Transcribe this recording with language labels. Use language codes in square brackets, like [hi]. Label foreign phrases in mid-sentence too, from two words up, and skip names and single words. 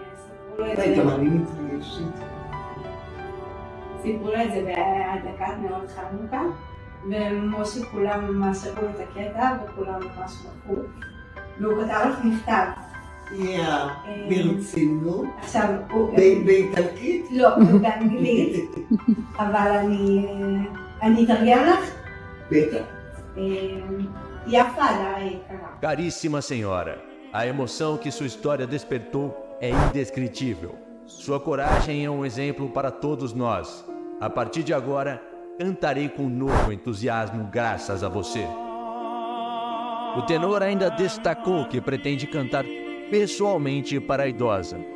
[he] סיפרו סיפרו את זה בהדלקת נרות חנוכה, ומשה כולם ממש ראו את הקטע וכולם ממש מחו, והוא כתב לך מכתב. ברצינות? עכשיו, באיטלקית? לא, הוא באנגלית, אבל אני אתרגם לך? בטח. יפה אדר היקרה. [pt] Caríssima senhora, a emoção que sua história despertou é indescritível. Sua coragem é um exemplo para todos nós. A partir de agora, cantarei com novo entusiasmo graças a você. O tenor ainda destacou que pretende cantar pessoalmente para a idosa.